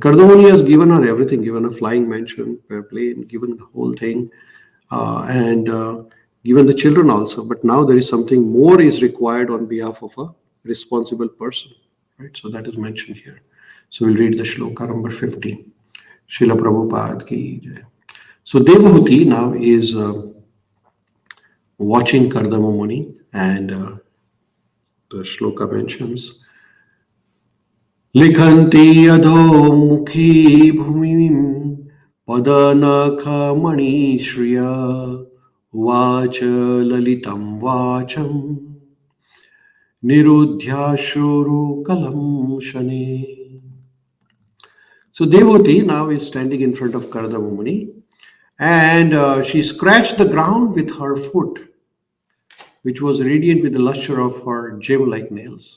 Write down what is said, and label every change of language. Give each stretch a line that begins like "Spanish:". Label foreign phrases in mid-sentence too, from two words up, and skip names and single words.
English: Kardama Muni has given her everything, given a flying mansion, a plane, given the whole thing, and given the children also. But now there is something more is required on behalf of a responsible person. Right? So that is mentioned here. So we'll read the shloka number 15.
Hindi: Srila Prabhupada ki jai.
English: So Devahūti now is watching Kardama Muni, and the shloka mentions
Sanskrit: Likhanti adho mukhi bhumim padanakha mani shriya vacha lalitam vacham nirudhya shuru kalam shane.
English: So Devahūti now is standing in front of Kardama Muni, and she scratched the ground with her foot, which was radiant with the lustre of her gem-like nails.